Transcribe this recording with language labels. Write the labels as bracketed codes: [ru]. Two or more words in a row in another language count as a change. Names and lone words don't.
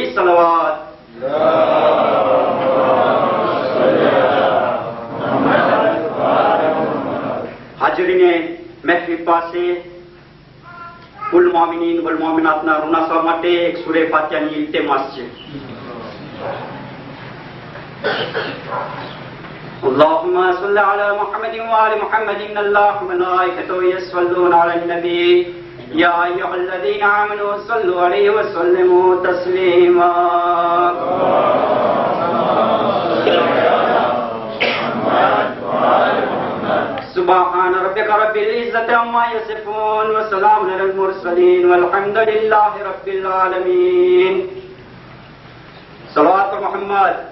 [gu] સલવાત. હાજરીને મહેફિલ પાસે કુલ મોમિનીન વલ મોમિનાતના રૂનાસા માટે એક સૂરે ફાતિહાની ઇલ્તિમાસ છે. [ar] اللهم صل على محمد وآل محمد إن الله وملائكته يصلون على النبي يا أيها الذين آمنوا صلوا عليه وسلموا تسليما. سبحان ربك رب العزة عما يصفون وسلام على المرسلين والحمد لله رب العالمين. صلوات محمد.